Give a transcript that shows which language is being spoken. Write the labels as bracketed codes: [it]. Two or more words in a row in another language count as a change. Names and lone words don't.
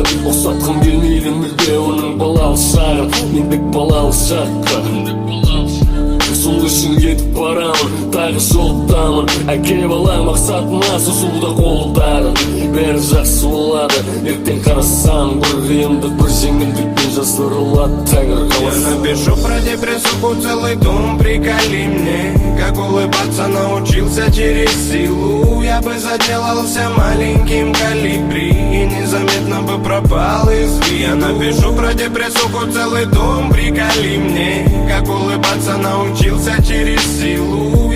[kk] Ұқсатқым келмейді мүлде оның балалық шағын, мендік балалық шаққа. Сол үшін кетіп барамын, тағы жолдамын. Әке балаң мақсатына созуда қолдарын. Бәрі жақсы болады, ертең қарасаң, бір қиындық, бір жеңілдікпен жасырылады тәңір қаласы. [ru] Я напишу про депрессуху целый том, приколи мне, как улыбаться научился через силу. Я бы заделался маленьким колибри и незаметно бы пропал из виду. Я напишу про депрессуху целый том, приколи мне, как улыбаться научился через силу.